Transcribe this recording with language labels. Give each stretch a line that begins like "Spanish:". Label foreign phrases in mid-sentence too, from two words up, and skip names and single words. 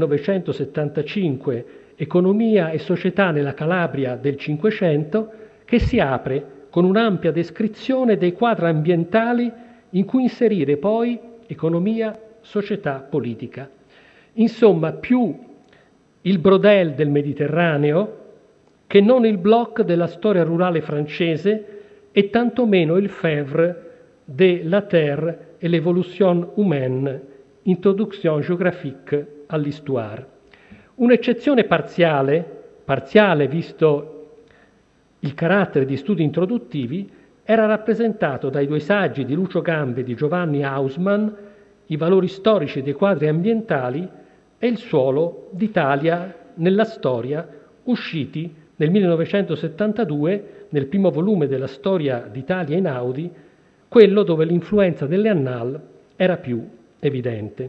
Italian: 1975 Economia e società nella Calabria del Cinquecento, che si apre con un'ampia descrizione dei quadri ambientali in cui inserire poi economia, società, politica. Insomma, più il Brodel del Mediterraneo che non il Bloch della storia rurale francese e tantomeno il Fèvre de la Terre et l'évolution humaine, introduction géographique all'histoire. Un'eccezione parziale visto il carattere di studi introduttivi, era rappresentato dai due saggi di Lucio Gambe e di Giovanni Hausmann, I valori storici dei quadri ambientali e Il suolo d'Italia nella storia, usciti nel 1972 nel primo volume della Storia d'Italia Einaudi, quello dove l'influenza delle Annales era più evidente.